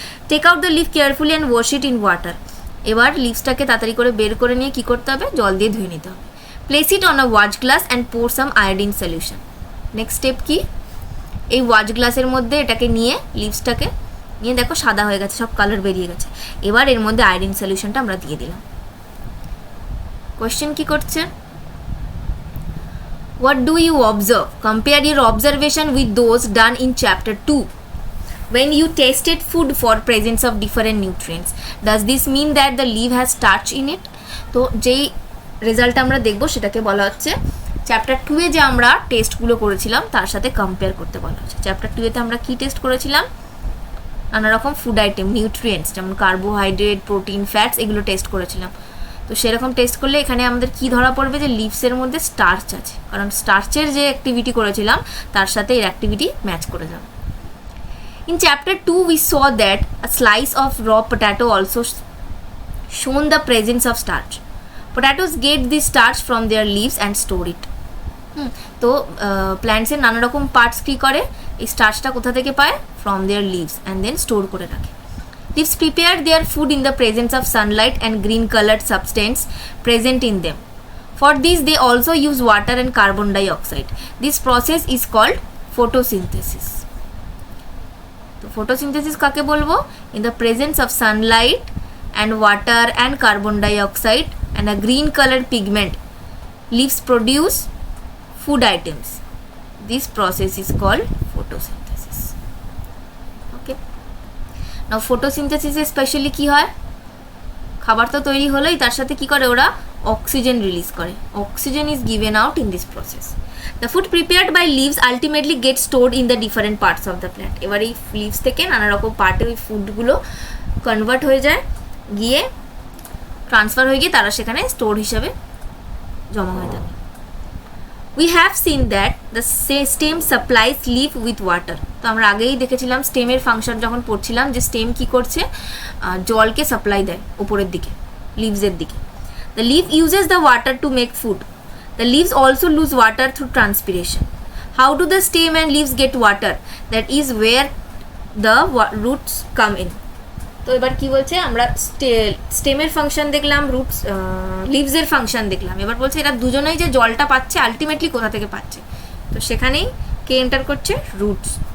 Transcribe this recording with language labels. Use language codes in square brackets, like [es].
[en] Take out the leave carefully and wash it in water. [bn] এবার লিভসটাকে তাড়াতাড়ি করে বের করে নিয়ে কী করতে হবে, জল দিয়ে ধুয়ে নিতে হবে। [en] Place it on a watch glass and pour some iodine solution. [bn] Next step কি, এই ওয়াচ গ্লাসের মধ্যে এটাকে নিয়ে লিভসটাকে নিয়ে দেখো সাদা হয়ে গেছে, সব কালার বেরিয়ে গেছে। এবার এর মধ্যে আয়োডিন সলিউশনটা আমরা দিয়ে দিলাম। কোয়েশ্চেন কি করছে, [en] what do you observe? Compare your observation with those done in chapter 2 when you tested food for presence of different nutrients. Does this mean that the leaf has starch in it? [bn] তো যেই result আমরা দেখব সেটাকে বলা হচ্ছে chapter 2 এ যে আমরা টেস্টগুলো করেছিলাম তার সাথে কম্পেয়ার করতে বলা হচ্ছে। চ্যাপ্টার 2 এতে আমরা কি টেস্ট করেছিলাম, নানা রকম ফুড আইটেম, নিউট্রিয়েন্টস যেমন কার্বোহাইড্রেট, প্রোটিন, ফ্যাটস, এগুলো টেস্ট করেছিলাম। তো সেরকম টেস্ট করলে এখানে আমাদের কি ধরা পড়বে, যে লিভসের মধ্যে স্টার্চ আছে, কারণ স্টার্চের যে অ্যাক্টিভিটি করেছিলাম তার সাথে এর অ্যাক্টিভিটি ম্যাচ করে যাবে। In chapter 2 we saw that a slice of raw potato also shown the presence of starch. Potatoes get this starch from their leaves and store it. তো প্ল্যান্টসের নানা রকম পার্টস কী করে, এই স্টার্চটা কোথা থেকে পায়, [en] from there leaves and then [bn] store করে রাখে। [en] Leaves prepare their food in the presence of sunlight and green colored substance present in them. For this they also use water and carbon dioxide. This process is called photosynthesis. [bn] তো photosynthesis কাকে বলবো, [en] in the presence of sunlight and water and carbon dioxide and a green colored pigment, leaves produce food items. This process is called photosynthesis. Okay. [bn] Now photosynthesis A specially কি হয়, খাবার তো তৈরি হলোই, তার সাথে কি করে ওরা অক্সিজেন রিলিজ করে। [en] Oxygen is given out in this process. The food prepared by leaves ultimately get stored in the different parts of the plant. [bn] এবার এই লিভস থেকে নানা রকম পার্টে ওই ফুডগুলো কনভার্ট হয়ে যায়, গিয়ে ট্রান্সফার হয়ে গিয়ে তারা সেখানে স্টোর হিসাবে জমা হয়ে থাকে। [en] We have seen that the stem supplies leaf with water. [bn] তো আমরা আগেই দেখেছিলাম স্টেমের ফাংশন যখন পড়ছিলাম যে স্টেম কি করছে, জলকে সাপ্লাই দেয় উপরের দিকে, লিভসের দিকে। [en] The leaf uses the water to make food. The leaves also lose water through transpiration. How do the stem and leaves get water? That is where the roots come in. [bn] তো এবার কি বলছে, আমরা স্টেমের function দেখলাম, roots লিভসের function দেখলাম, এবার বলছে এরা দুজনেই যে জলটা পাচ্ছে আলটিমেটলি কোথা থেকে পাচ্ছে, তো সেখানেই কে এন্টার করছে, রুটস।